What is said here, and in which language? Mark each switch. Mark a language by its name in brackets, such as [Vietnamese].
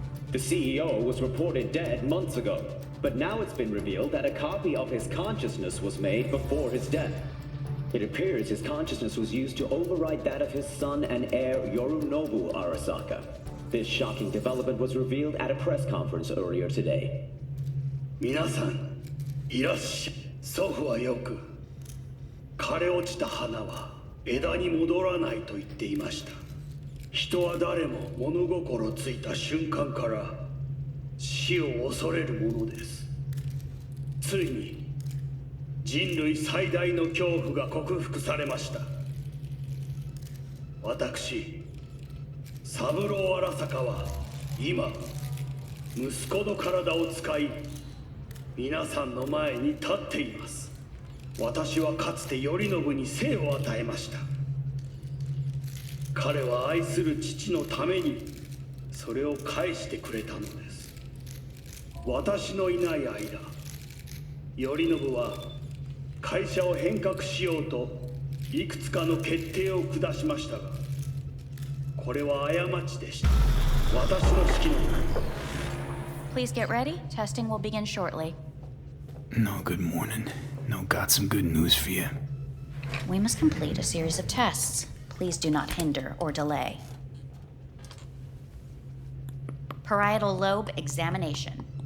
[English] The CEO was reported dead months ago, but now it's been revealed that a copy of his consciousness was made before his death. It appears his consciousness was used to override that of his son and heir Yorunobu Arasaka. This shocking development was revealed at a press conference earlier today. [Japanese] 皆さん、いらっしゃい。祖父はよく枯れ落ちた花は枝に戻らないと言っていました。人は誰も物心ついた瞬間から死を恐れるものです。ついに人類最大の恐怖が克服されました。私、三郎荒坂は今息子の体を使い皆さんの前に立っています。私はかつて頼信に生を与えました。彼は愛する父のためにそれを返してくれたのです。私のいない間、頼信は会社を変革しようといくつかの決定を下しましたが、これは過ちでした。私の指揮の中に。 [English] Please get ready. Testing will begin shortly. No, good morning. No, got some good news for you. We must complete a series of tests. Please do not hinder or delay. Parietal lobe examination.